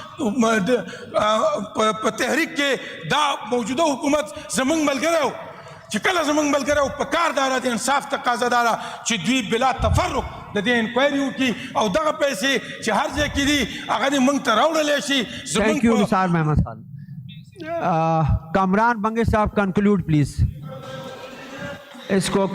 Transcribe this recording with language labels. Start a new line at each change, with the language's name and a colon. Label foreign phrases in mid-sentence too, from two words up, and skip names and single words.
Pashto: په تحریک کې دا موجوده حکومت زموږ ملګری و چې کله زموږ ملګری و په کار داره د انصاف تقاضا داره چې دوی بلا تفرق د دې انکوایري وکړي او دغه پیسې چې هر ځای کې دي هغه دې موږ ته راوړلی شي
English: Thank you, Nisar Mehmet Khan. Kamran Bange
Hindi: साहब
English: conclude please. इसको